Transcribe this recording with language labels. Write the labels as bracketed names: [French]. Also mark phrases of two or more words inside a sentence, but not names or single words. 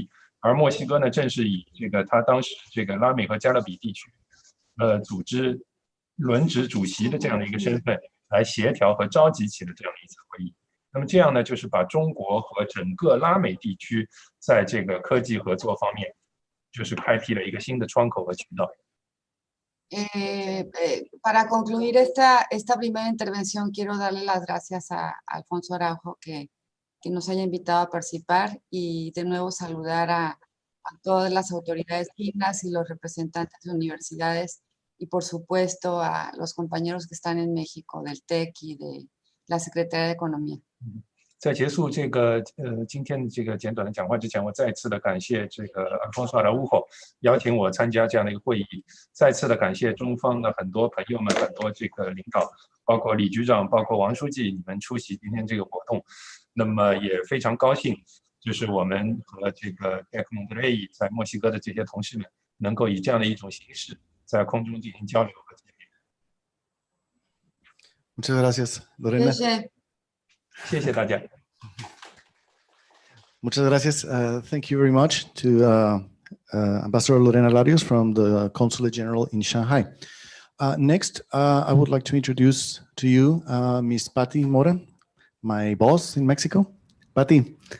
[Chinese] 而墨西哥呢，正是以这个他当时这个拉美和加勒比地区组织轮值主席的这样的一个身份，来协调和召集起了这样的一次会议。那么这样呢，就是把中国和整个拉美地区在这个科技合作方面，就是开辟了一个新的窗口和渠道。 [Spanish] Para concluir esta primera intervención, quiero darle las gracias a Alfonso Araujo que nos haya invitado a participar y de nuevo saludar a todas las autoridades chinas y los representantes de universidades y por supuesto a los compañeros que están en México del TEC y de la Secretaría de Economía. [Chinese] 在结束这个今天的这个简短的讲话之前，我再次的感谢这个 Alfonso Araujo 邀请我参加这样的一个会议，再次的感谢中方的很多朋友们、很多这个领导，包括李局长、包括王书记，你们出席今天这个活动。那么也非常高兴，就是我们和这个 Tec Monterrey 在墨西哥的这些同事们，能够以这样的一种形式在空中进行交流和见面。 [Spanish] Muchas gracias, Lorena. [Chinese] 谢谢大家。 [Spanish] Muchas gracias. [English] Thank you very much to Ambassador Lorena Larios from the Consulate General in Shanghai. Next, I would like to introduce to you Ms. Patty Mora, my boss in Mexico. Patty.